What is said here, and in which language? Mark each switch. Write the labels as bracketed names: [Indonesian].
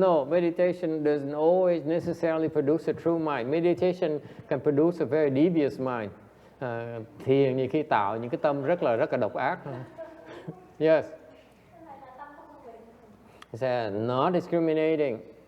[English] No, meditation doesn't always necessarily produce a true mind. Meditation can produce a very devious mind. [Vietnamese] Thiền như khi tạo những cái tâm rất là độc ác. [English] Yes. He said, not discriminating.